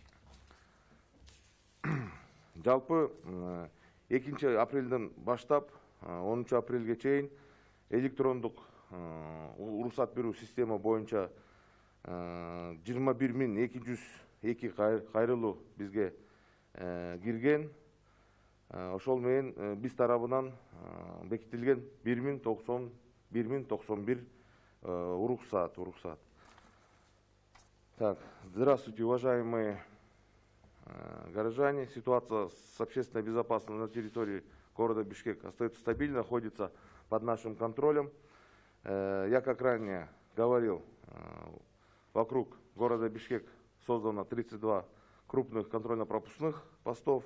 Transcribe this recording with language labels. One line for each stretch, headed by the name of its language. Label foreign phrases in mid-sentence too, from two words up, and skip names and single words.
Kyrgyz: Жалпы 2 апрелден баштап 10 апрелге чейин электрондук уруксат берүү система боюнча 21.202 кайрылуу бизге кирген. Ошол менен биз тарабынан бекитилген 1091 уруксат.
Russian: Так, здравствуйте, уважаемые горожане. Ситуация с общественной безопасностью на территории города Бишкек остается стабильной, находится под нашим контролем. Я, как ранее говорил, вокруг города Бишкек создано 32 крупных контрольно-пропускных постов.